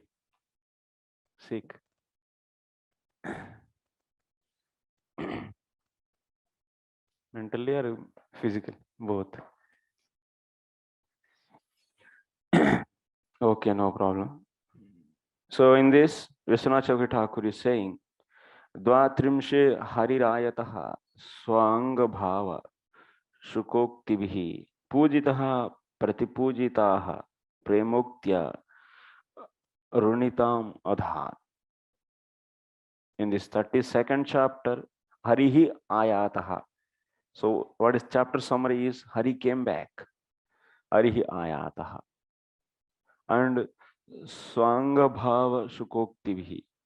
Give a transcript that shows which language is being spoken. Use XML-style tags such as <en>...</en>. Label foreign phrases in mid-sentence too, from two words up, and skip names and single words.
<en>Seek. Mentally or physical? Both. Okay, no problem. So in this, Vishwanath Chakravarti Thakur is saying,</en> <sa>Dvatrimshe Harirayataha Swanga Bhava Shukoktibihi Pujitaha Pratipujitaha Premuktya Runitam Adhat.</sa> <en>In this 32nd chapter,</en> <sa>Harihi Ayataha.</sa> <en>So what is chapter summary is Hari came back.</en> <sa>Harihi Ayataha. And Swanga Bhava Shukoktibihi.</sa>